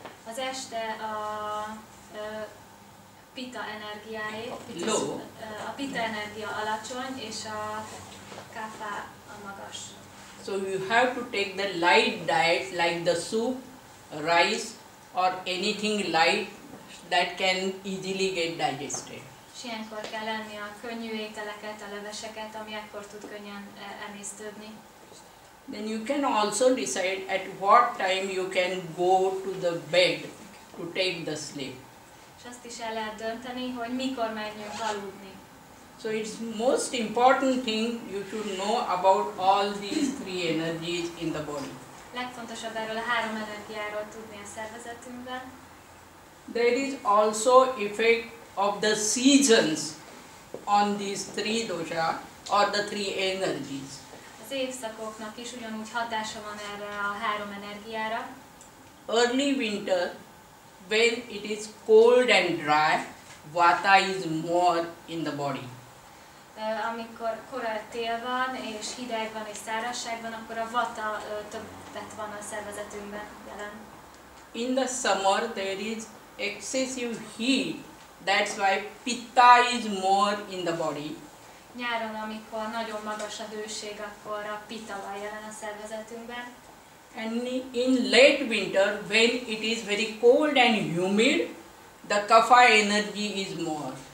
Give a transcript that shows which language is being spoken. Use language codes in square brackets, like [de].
[hu] Az este a pitta energiáé, a pitta energia alacsony, és a kapha a magas. [en] So you have to take the light diet like the soup, rice or anything light that can easily get digested. [hu] És ilyenkor kell enni a könnyű ételeket, a leveseket, ami ekkor tud könnyen emésztődni. [en] Then you can also decide at what time you can go to the bed to take the sleep. [hu] És azt is el lehet dönteni, hogy mikor menjünk aludni. [en] So it's most important thing you should know about all these three energies in the body. [hu] Legfontosabb erről a 3 energiáról tudni a szervezetünkben. [en] There is also effect of the seasons on these three dosha or the three energies. [hu] Az évszakoknak is ugyanúgy hatása van erre a 3 energiára. [en] Early winter, when it is cold and dry, vata is more in the body. [hu] Amikor korai tél van, és hideg van, és szárazság van, akkor a vata többet van a szervezetünkben jelen. [en] In the summer, there is excessive heat. That's why pitta is more in the body. [hu] Nyáron, amikor nagyon magas a hőség, akkor a pitta van jelen a szervezetünkben. [en] And in late winter, when it is very cold and humid, the kapha energy is more.